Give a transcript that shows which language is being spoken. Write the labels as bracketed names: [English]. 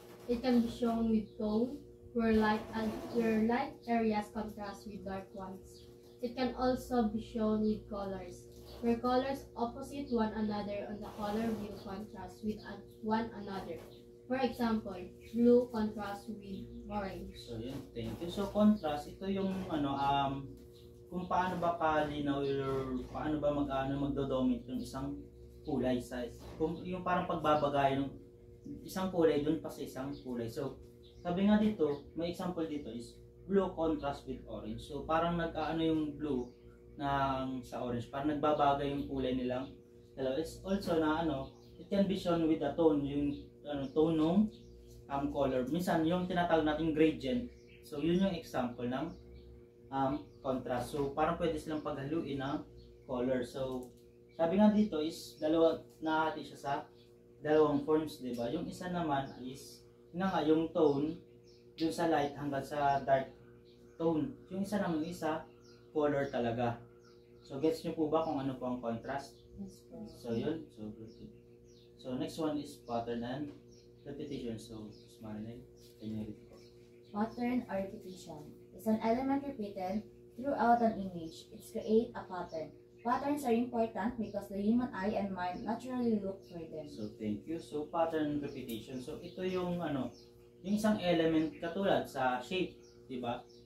[English] It can be shown with tone, where light areas contrast with dark ones. It can also be shown with colors, where colors opposite one another on the color wheel contrast with one another. For example, blue contrasts with orange. So, yun. Thank you. [Filipino] So, contrast, ito yung kung paano ba kalinaw or paano ba magdo-dominate yung isang kulay sa yung parang pagbabagay ng isang kulay dun pa sa isang kulay. So, sabi nga dito, may example dito is [English] blue contrast with orange. [Filipino] So, parang yung blue sa orange, parang nagbabagay yung kulay nilang dalawa. [English] It's also na it can be shown with the tone, [Filipino] yung tone ng color. Minsan, yung tinatawag natin gradient. So, yun yung example ng contrast. So, parang pwede silang paghaluin ng color. So, sabi nga dito is nahati siya sa dalawang forms, di ba? Yung isa naman is yung tone dun sa light hanggang sa dark tone. Yung isa naman color talaga. So, gets nyo po ba kung ano po ang contrast? [English] Yes, po. [Filipino] So, yun. [English] So, next one is pattern and repetition. So, Marilyn, can you read po? Pattern or repetition is an element repeated throughout an image. It creates a pattern. Patterns are important because the human eye and mind naturally look for them. So, thank you. So, pattern and repetition. [Filipino] So, ito yung yung isang element katulad sa shape, di ba?